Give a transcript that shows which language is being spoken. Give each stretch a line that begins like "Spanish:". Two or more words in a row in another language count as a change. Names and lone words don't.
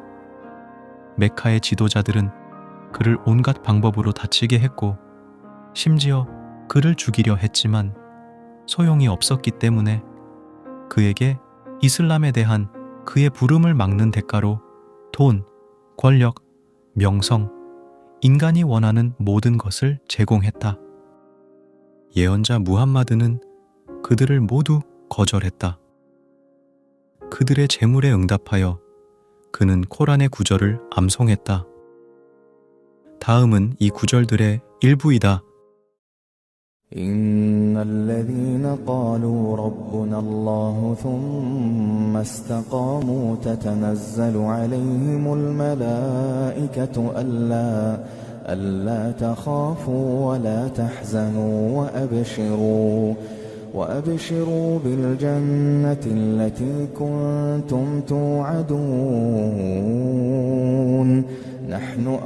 Korean: 메카의 지도자들은 그를 온갖 방법으로 다치게 했고 심지어 그를 죽이려 했지만 소용이 없었기 때문에 그에게 이슬람에 대한 그의 부름을 막는 대가로 돈, 권력, 명성, 인간이 원하는 모든 것을 제공했다. 예언자 무함마드는 그들을 모두 거절했다. 그들의 제물에 응답하여 그는 코란의 구절을 암송했다. 다음은 이 구절들의 일부이다.
Arabic: إن الذين قالوا ربنا الله ثم استقاموا تتنزل عليهم الملائكة ألا تخافوا ولا تحزنوا وأبشروا بالجنة التي كنتم توعدون نحن